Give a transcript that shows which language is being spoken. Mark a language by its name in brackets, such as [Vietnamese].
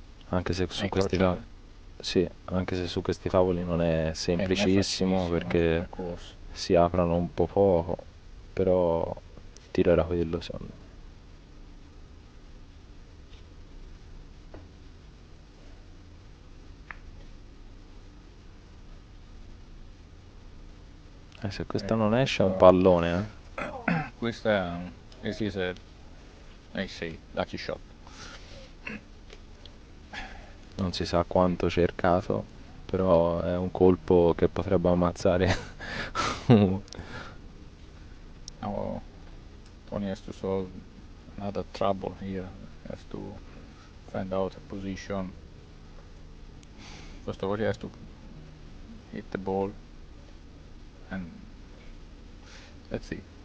[Italian] Anche se su questi tavoli. Sì, anche se su questi tavoli non è semplicissimo perché si aprono un po' poco, però il tiro era quello secondo me. Se questa non esce è un pallone, [English] Questa this is a lucky shot. [Italian] Non si sa quanto cercato, però è un colpo che potrebbe ammazzare. [English] Now Tony has to solve another trouble here. Has to find out a position. First of all, he has to hit the ball, and let's see.